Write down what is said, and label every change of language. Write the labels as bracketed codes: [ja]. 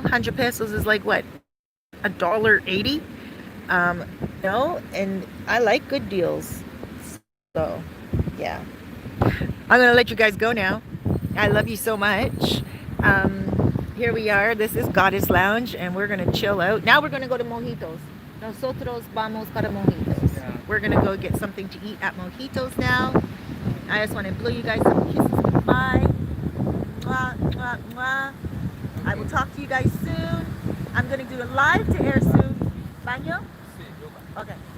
[en] 100 pesos is like what? $1.80? No, and I like good deals. So, yeah. I'm going to let you guys go now. I love you so much. Here we are. This is Goddess Lounge, and we're going to chill out. Now we're going to go to Mojitos. [es] Nosotros vamos para Mojitos. Yeah. [en] We're going to go get something to eat at Mojitos now. I just want to blow you guys some kisses goodbye. Mwah, mwah, mwah. I will talk to you guys soon. I'm going to do a live to air soon. Baño? Okay.